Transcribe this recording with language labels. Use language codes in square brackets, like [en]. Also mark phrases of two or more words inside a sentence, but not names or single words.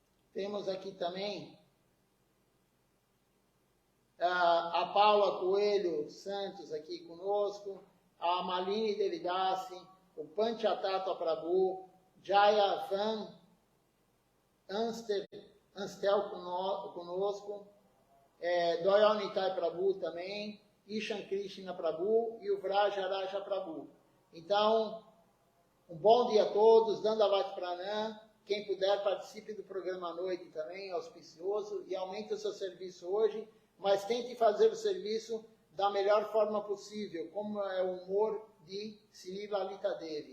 [pt] Temos aqui também a Paula Coelho Santos aqui conosco, a Malini Devidassi, o Panchatattva Prabhu, Jaya Van Anstel conosco, Doyal Nitai Prabhu também, Ishan Krishna Prabhu e o Vraja Raja Prabhu. Então, um bom dia a todos, [sa] Dandavat Pranam. [pt] Quem puder, participe do programa à noite também, auspicioso, e aumente o seu serviço hoje, mas tente fazer o serviço da melhor forma possível, como é o humor de Sri Lalita Devi.